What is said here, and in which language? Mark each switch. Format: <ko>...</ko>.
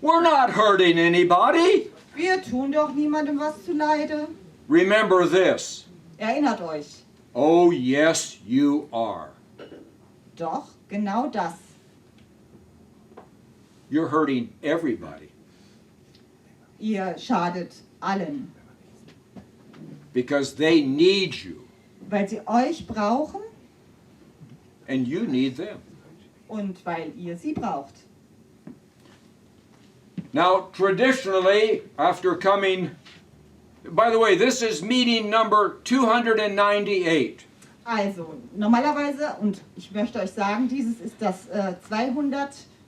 <en>We're not hurting anybody.</en> <de>Wir tun doch niemandem was zuleide.</de> <en>Remember this.</en> <de>Erinnert euch.</de> <en>Oh, yes, you are.</en> <de>Doch, genau das.</de> <en>You're hurting everybody</en> <de>Ihr schadet allen,</de> <en>because they need you</en> <de>weil sie euch brauchen</de> <en>and you need them.</en> <de>und weil ihr sie braucht.</de> <en>Now, traditionally, after coming, by the way, this is meeting number 298.</en> <de>Also, normalerweise, und ich möchte euch sagen, dieses ist das 298.</de>